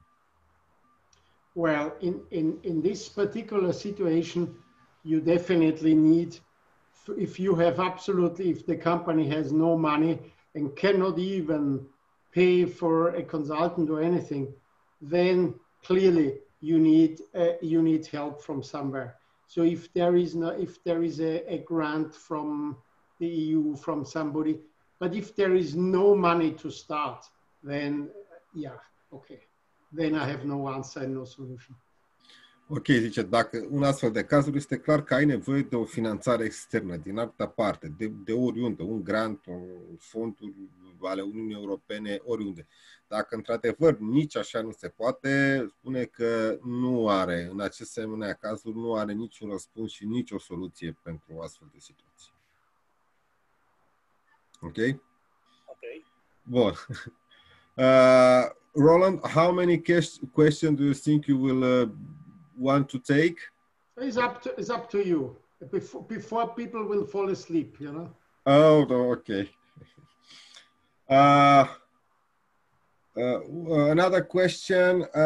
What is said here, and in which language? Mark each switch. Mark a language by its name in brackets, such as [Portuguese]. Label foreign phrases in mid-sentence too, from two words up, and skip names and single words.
[English] Well, in this particular situation, you definitely need, if the company has no money and cannot even pay for a consultant or anything, then clearly you need help from somewhere. So if there is a grant from the EU, from somebody, but if there is no money to start, then yeah, okay. Then I have no answer and no solution. [Romanian] Ok, zice, dacă un astfel de cazuri este clar că ai nevoie de o finanțare externă din altă parte, de oriunde, un grant, fonduri ale Uniunii Europene, oriunde. Dacă într-adevăr nici așa nu se poate, spune că nu are, în acest asemenea cazuri, nu are niciun răspuns și nicio soluție pentru o astfel de situație. Ok? Ok. Bun. [English] Roland, how many questions do you think you will want to take? It's up to you. Before people will fall asleep, you know. Oh, okay. Another question.